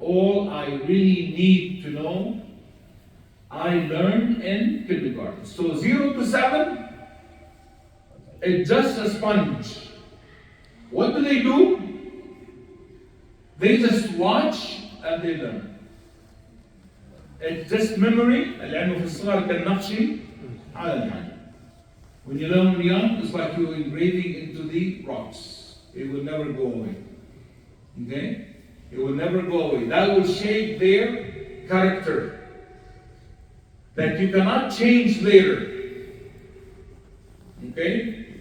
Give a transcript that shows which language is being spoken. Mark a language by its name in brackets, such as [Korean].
[English] All I Really Need to Know, I Learned in Kindergarten. So 0 to 7, it's just a sponge. What do? They just watch and they learn. It's just memory. [Arabic] العلم في الصغر كالنقش على الحجر. [English] When you learn young, it's like you're engraving into the rocks. It will never go away. Okay? It will never go away. That will shape their character. That you cannot change later. Okay?